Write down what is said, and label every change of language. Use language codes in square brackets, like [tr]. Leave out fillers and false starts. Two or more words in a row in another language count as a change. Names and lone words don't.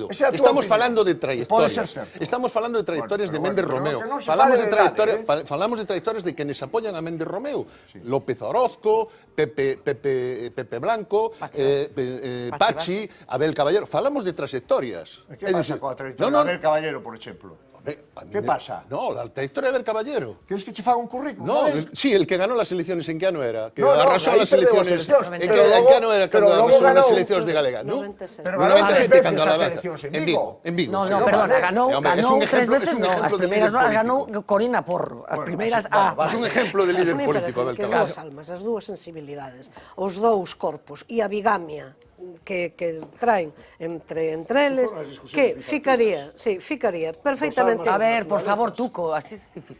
[gl] Estamos falando de trayectorias. Estamos falando de trayectorias de Méndez Romeu. Falamos de trayectorias de quenes apoian a Méndez Romeu. López Orozco, Pepe Blanco, Pachi, Abel Caballero. Falamos de trayectorias. Que pasa coa trayectoria de Abel Caballero, por exemplo? [es] ¿Qué pasa? No, la trayectoria de Abel Caballero. ¿Quieres que te haga un currículum? No, sí, el que ganó las elecciones, ¿en qué año era? Que arrasó las elecciones. ¿En qué año era cuando arrasó las elecciones de Galega? ¿No? 97, cuando las elecciones en Vigo. En Vigo. No, perdona, ganó 3 veces, no. [gl] As primeiras ganó Corina Porro. As primeiras [es] Es un ejemplo de líder político, Abel Caballero. [gl] As almas, as dúas sensibilidades, os dous corpos e a bigamia que traen entre eles, que ficaría perfectamente... A ver, por favor, Tuco, así é difícil.